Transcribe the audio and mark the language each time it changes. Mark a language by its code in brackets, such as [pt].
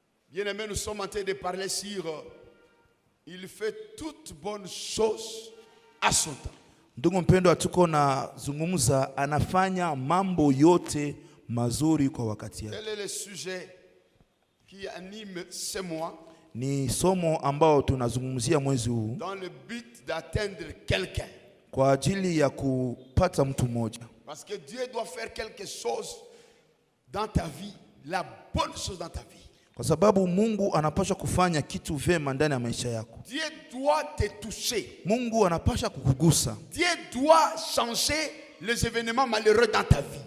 [fr] Bien-aimés, nous sommes en train de parler sur il fait toutes bonnes choses à son temps. [sw] Ndugu mpendwa, tuko na zungumza anafanya mambo yote mazuri kwa wakati yake. [fr] Quel est le sujet qui anime ce mois? [sw] Ni somo ambao tunazungumzia mwezi huu [fr] dans le but d'atteindre quelqu'un. [sw] Kwa ajili ya kupata mtu mmoja. [fr] Parce que Dieu doit faire quelque chose dans ta vie, la bonne chose dans ta vie. [sw] Kwa sababu Mungu anapaswa kufanya kitu vema ndani ya maisha yako. [fr] Dieu doit te toucher. [sw] Mungu anapaswa kukugusa. [fr] Dieu doit changer les événements malheureux dans ta vie.